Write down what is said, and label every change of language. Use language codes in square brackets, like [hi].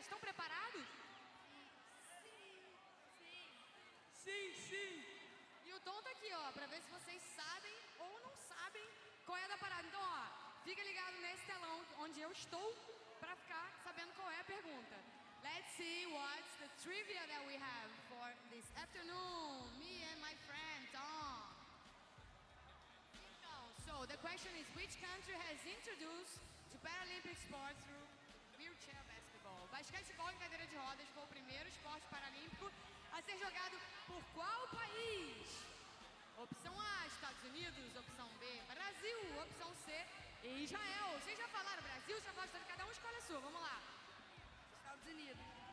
[pt] Estão preparados? Sim, sim. E o Tom tá aqui, ó, pra ver se vocês sabem ou não sabem qual é a da parada. Então, ó, fica ligado nesse telão onde eu estou pra ficar sabendo qual é a pergunta. [en] Let's see what's the trivia that we have for this afternoon. Me and my friend Tom. Então, so the question is, which country has introduced to Paralympic sports through wheelchair basketball? [pt] Basquetebol em cadeira de rodas foi o primeiro esporte paralímpico a ser jogado por qual país? Opção A, Estados Unidos. Opção B, Brasil. Opção C, Israel. Vocês já falaram Brasil, já gostaram, cada um escolhe a sua. Vamos lá. Estados Unidos.